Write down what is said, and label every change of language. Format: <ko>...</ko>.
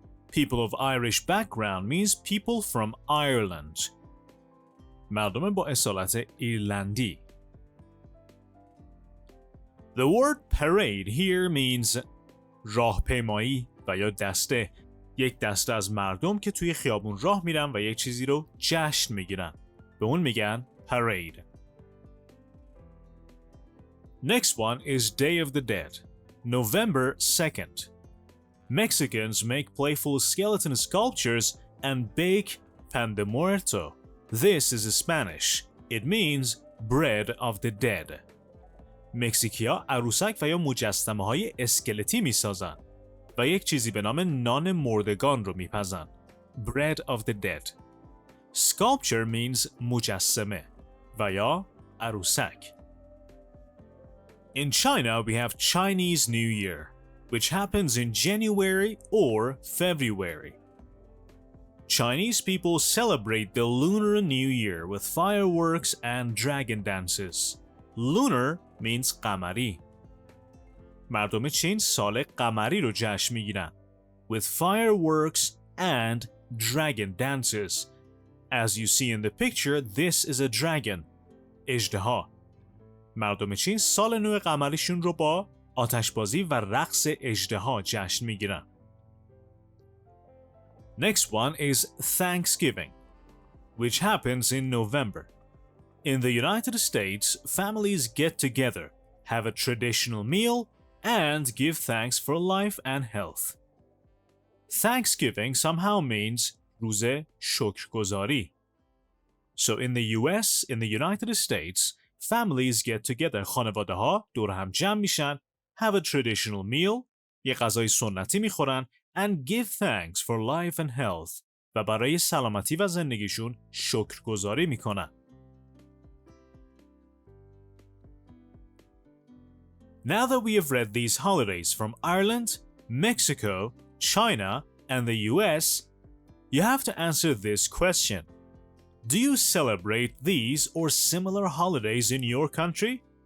<en>People of Irish background means people from Ireland.</en> <fa>مردم با اصالت ایرلندی.</fa> <en>The word parade here means</en> <fa>راهپیمایی و یا دسته. یک دسته از مردم که توی خیابون راه میرن و یک چیزی رو جشن میگیرن. به اون میگن parade.</fa> <en>Next one is Day of the Dead, November 2nd. Mexicans make playful skeleton sculptures and bake</en> <es>pan de muerto.</es> <en>This is Spanish. It means bread of the dead.</en> <fa>مکزیکیا عروسک و یا مجسمه های اسکلتی می سازن و یک چیزی به نام نان مردگان رو می پزن.</fa> <en>Bread of the dead. Sculpture means</en> <fa>مجسمه و یا عروسک.</fa> <en>In China, we have Chinese New Year, which happens in January or February. Chinese people celebrate the Lunar New Year with fireworks and dragon dances. Lunar means قمری.</en> <fa>مردم چین سال قمری رو جشن میگیرن</fa> <en>with fireworks and dragon dances. As you see in the picture, this is a dragon.</en> <fa>اژدها. مردم چین سال نو قمریشون رو با آتشبازی و رقص اژدها جشن میگیرن.</fa> <en>Next one is Thanksgiving, which happens in November. In the United States, families get together, have a traditional meal, and give thanks for life and health. Thanksgiving somehow means</en> <fa>روز شکرگزاری.</fa> <en>So in the US, in the United States, families get together.</en> <fa>خانواده ها دور هم جمع میشن,</fa> <en>have a traditional meal,</en> <fa>یه غذای سنتی میخورن,</fa> <en>and give thanks for life and health.</en> <fa>و برای سلامتی و زندگیشون شکرگزاری میکنن.</fa> <en>Now that we have read these holidays from Ireland, Mexico, China, and the US, you have to answer this question. Do you celebrate these or similar holidays in your country?</en>